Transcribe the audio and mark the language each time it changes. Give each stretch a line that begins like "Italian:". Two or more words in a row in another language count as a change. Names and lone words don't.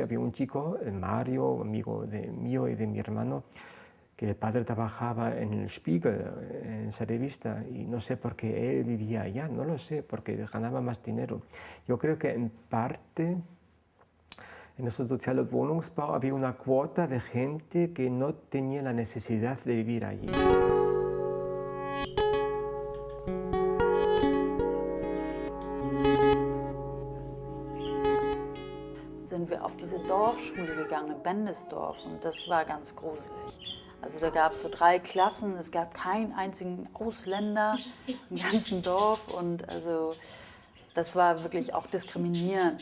Spanish: Había un chico, el Mario, amigo mío y de mi hermano, que el padre trabajaba en el Spiegel, en esa revista, y no sé por qué él vivía allá, no lo sé, porque ganaba más dinero. Yo creo que en parte en el
German: soziale Wohnungsbau
Spanish: había una cuota de gente que no tenía la necesidad de vivir allí.
German: Sind wir auf diese Dorfschule gegangen in Bendesdorf und das war ganz gruselig. Also da gab es so 3 Klassen, es gab keinen einzigen Ausländer im ganzen Dorf und also das war wirklich auch diskriminierend.